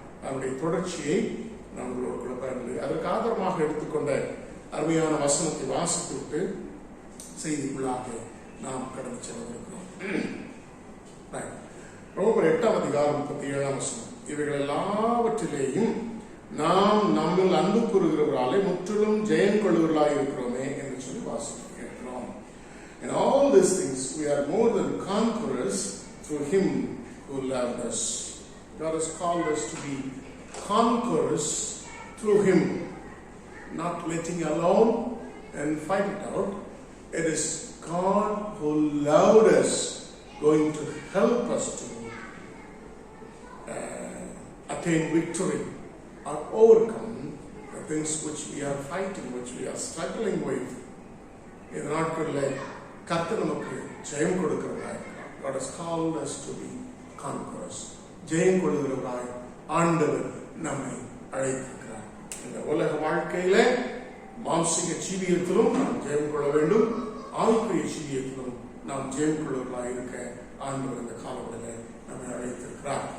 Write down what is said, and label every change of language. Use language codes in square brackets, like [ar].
[ta] அவருடைய தொடர்ச்சியை நாம் உங்களோடு கூட பகிர்ந்து அதற்கு ஆதாரமாக எடுத்துக்கொண்ட அருமையான வசனத்தை வாசித்துவிட்டு செய்திக்குள்ளாக நாம் கடந்து செல்லிருக்கிறோம். ரோமர் 8ஆம் அதிகாரம் 37ஆம் வசனம், இவைகள் எல்லாவற்றிலேயும் நாம் நம்மில் அன்பு கூறுகிறவராலே முற்றிலும் ஜெயம் கொள்ளுகிறவர்களாய் இருக்கிறோமே என்று சொல்லி வாசிக்கிறோம். [en] In all these things we are more than conquerors through him who loved us. God has called us to be conquerors through him, not letting alone and fight it out. It is God who loved us going to help us to attain victory or overcome the things which we are fighting, which we are struggling with. [ta] இந்த நாட்களில் கர்த்தர் நமக்கு ஜெயம் கொடுக்கிறவராய், [en] God has called us to be conquerors. [ta] ஜெயம் கொள்ளுகிறவராய் ஆண்டவர் நம்மை அழைத்திருக்கிறார். இந்த உலக வாழ்க்கையில மாம்சிக ஜீவியத்திலும் நாம் ஜெயம் கொள்ள வேண்டும், ஆவிக்குரிய ஜீவியத்திலும் நாம் ஜெயம் கொள்ளுகிறவராய் இருக்க ஆண்டவர் இந்த காலங்களில் நம்மை அழைத்திருக்கிறார்.